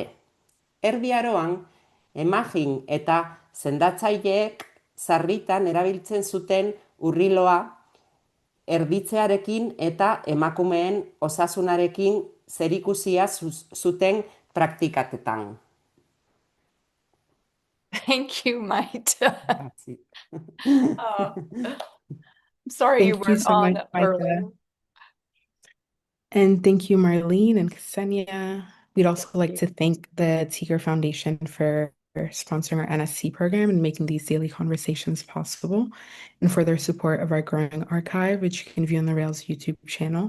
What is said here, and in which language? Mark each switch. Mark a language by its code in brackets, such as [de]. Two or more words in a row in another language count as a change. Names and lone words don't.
[eu] Erdi Aroan, emagin eta sendatzaileek sarritan erabiltzen zuten urriloa erditzearekin eta emakumeen osasunarekin zerikusia zuten praktikatetan. [en] Thank you, Maite. That's it. Sorry you Thank you weren't so on much, earlier. Maite. And thank you, Marlene and Ksenia. We'd also like to thank the Tiger Foundation for sponsoring our NSC program and making these daily conversations possible, and for their support of our growing archive, which you can view on the Rails YouTube channel.